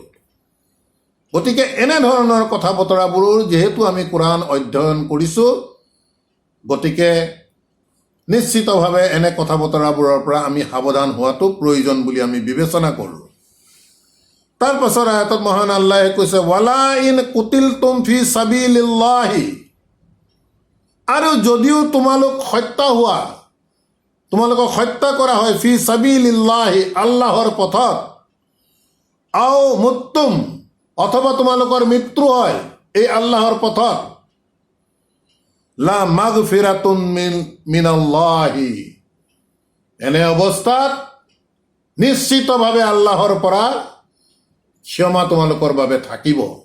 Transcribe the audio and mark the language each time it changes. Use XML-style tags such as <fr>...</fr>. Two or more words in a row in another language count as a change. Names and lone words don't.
<as>গতিকে এনেধৰণৰ কথা বতৰাবোৰ যিহেতু আমি কোৰাণ অধ্যয়ন কৰিছোঁ, গতিকে নিশ্চিতভাৱে এনে কথা বতৰাবোৰৰ পৰা আমি সাৱধান হোৱাটো প্ৰয়োজন বুলি আমি বিবেচনা কৰোঁ। তাৰ পাছৰ আয়াতত মহান আল্লাহে কৈছে,</as> <ar>ولئن قتلتم في سبيل الله,</ar> <as>আৰু যদিও তোমালোকক হত্যা কৰা হয়,</as> <ar>في سبيل الله,</ar> <as>আল্লাহৰ পথত,</as> <ar>أو متم,</ar> <as>অথবা তোমালোকৰ মৃত্যু হয় এই আল্লাহৰ পথত,</as> <ar>لمغفرة من الله,</ar> <as>এনে অৱস্থাত নিশ্চিতভাৱে আল্লাহৰ পৰা ক্ষমা তোমালোকৰ বাবে থাকিব।</as>